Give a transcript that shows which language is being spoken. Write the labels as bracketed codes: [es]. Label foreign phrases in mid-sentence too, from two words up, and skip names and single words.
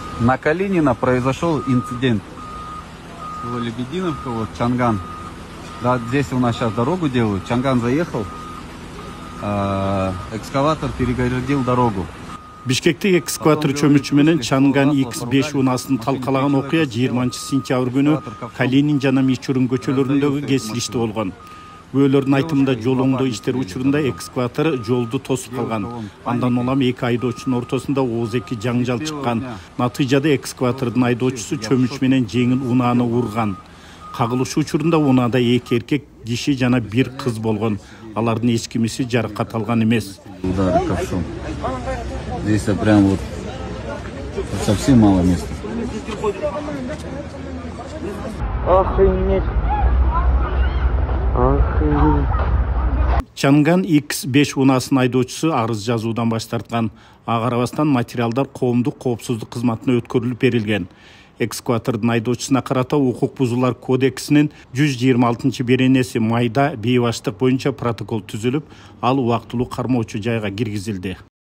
[ru] На Калинина произошел инцидент. Лебединовка, вот Чанган. Да, здесь у нас сейчас дорогу делают. Чанган заехал, экскаватор перегородил дорогу. [ky] Бишкекте экскаватор чөмүчү менен Чанган X5 унаасын талкалаган окуя 20 сентябрь күнү Калинин жана Мичурун көчөлөрүндөгү кесилиште болгон. Күбөлөрдүн айтымында жол оңдоо иштери учурунда экскаватор жолду тосуп калган. Андан улам эки айдоочунун ортосунда ооз-эки жаңжал чыккан. Натыйжада экскаватордун айдоочусу чөмүч менен жеңил унааны урган. Кагылыш учурунда унаада эки эркек киши жана бир кыз болгон. Алардын эч кимиси жаракат алган эмес. [ru] Удары ковшом. Здесь прям вот совсем мало места. Охренеть. [ky] Чанган X5 унаасын айдоочусу арыз жазуудан баш тарткан. Ага карабастан материалдар коомдук коопсуздук кызматына өткөрүлүп берилген. Экскаватордун айдоочусуна карата укук бузуулар кодексинин 126-беренеси майда бейбаштык боюнча протокол түзүлүп, ал убактылуу кармоочу жайга киргизилди.